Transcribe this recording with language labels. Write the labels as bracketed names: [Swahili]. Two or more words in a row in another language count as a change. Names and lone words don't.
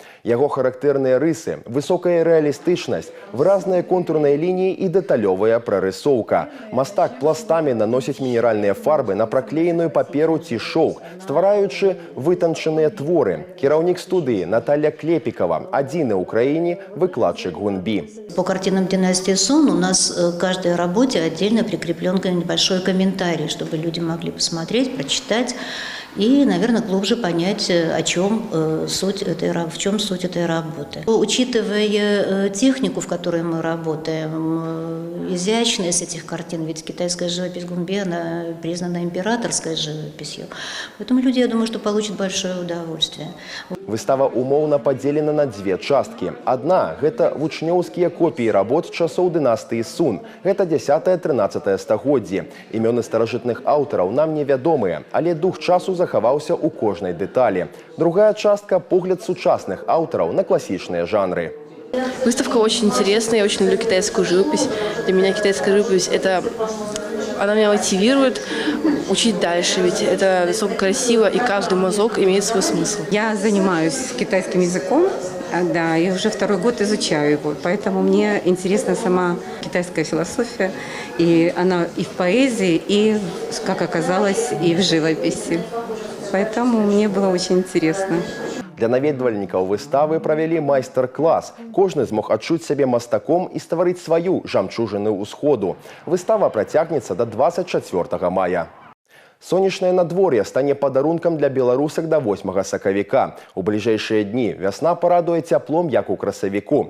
[Belarusian] Яго характэрныя рысы, высокая рэалістычнасць, выразныя контурныя лініі і дэталёвая прарысоўка. Мастак пластамі наносіць мінеральныя фарбы на праклееную паперу ці шоўк, ствараючы вытанчаныя творы. Кіраўнік студыі Наталья Клепикова, адзіны ў краіне выкладчык гунбі. [Russian] По картинам династии Сун у нас к каждой работе отдельно прикреплен небольшой комментарий, чтобы люди могли посмотреть, прочитать и, наверное, глубже понять, в чем суть этой работы. Учитывая технику, в которой мы работаем, изящность этих картин, ведь китайская живопись гунбе, она признана императорской живописью, поэтому люди, я думаю, что получат большое удовольствие. [Belarusian] Выстава умоўна падзелена на дзве часткі. Адна – гэта вучнёўскія копіі работ часоў дынастыі Сун. Гэта 10-13 стагоддзі. Імёны старажытных аўтараў нам невядомыя, але дух часу захаваўся ў кожнай дэталі. Другая частка – погляд сучасных аўтараў на класічныя жанры. [Russian] Выставка очень интересная, я очень люблю китайскую живопись. Для меня китайская живопись она меня мотивирует учить дальше, ведь это настолько красиво, и каждый мазок имеет свой смысл. Я занимаюсь китайским языком Да, я уже второй год изучаю его, поэтому мне интересна сама китайская философия, и она и в поэзии, и, как оказалось, и в живописи. Поэтому мне было очень интересно. [Belarusian] Для наведвальнікаў выставы правялі майстар-клас. Кожны змог адчуць сябе мастаком і стварыць сваю жамчужыну ўсходу. Выстава працягнецца да 24 мая. Сонечнае надвор'е стане падарункам для беларусак да 8 сакавіка. У бліжэйшыя дні вясна парадуе цяплом, як у красавіку.